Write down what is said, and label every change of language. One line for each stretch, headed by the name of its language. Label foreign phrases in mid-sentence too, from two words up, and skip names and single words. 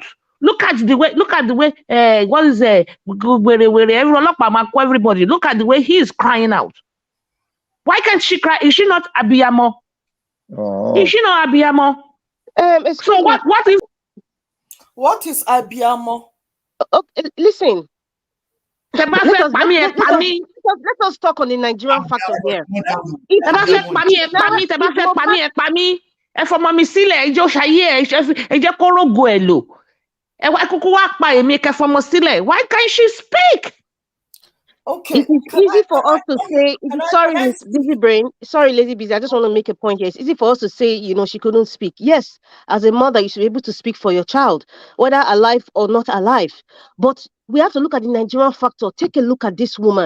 English: Look at the way. What is everybody. Look at the way he is crying out. Why can't she cry? Is she not Abiyamo? Is she not Abiyamo? So Excuse me. what if What is Abiamo? Okay, listen.
Yoruba: tẹ́ bá
English: Let
Yoruba: fẹ́
English: us
Yoruba: pa
English: let,
Yoruba: mí, ẹ
English: let, let
Yoruba: pa
English: us
Yoruba: mí.
English: let us talk on the Nigerian factor here.
Yoruba: Tẹ́ bá fẹ́ pa mí, ẹ pa mí. Tẹ́ bá fẹ́ pa mí, ẹ pa mí. Ẹ fọmọ mi sílẹ̀, ẹ jẹ́ ó ṣayé ẹ jẹ́ kó rógo ẹ̀ lò. Ẹ wá kúkú wá pa èmi kẹ́ fọmọ sílẹ̀.
English: Why can't she speak? Okay. It is easy for us to say, sorry, Miss Busy Brain, sorry, Lazy Busy, I just want to make a point here. It's easy for us to say, she couldn't speak. Yes, as a mother, you should be able to speak for your child, whether alive or not alive. But we have to look at the Nigerian factor. Take a look at this woman.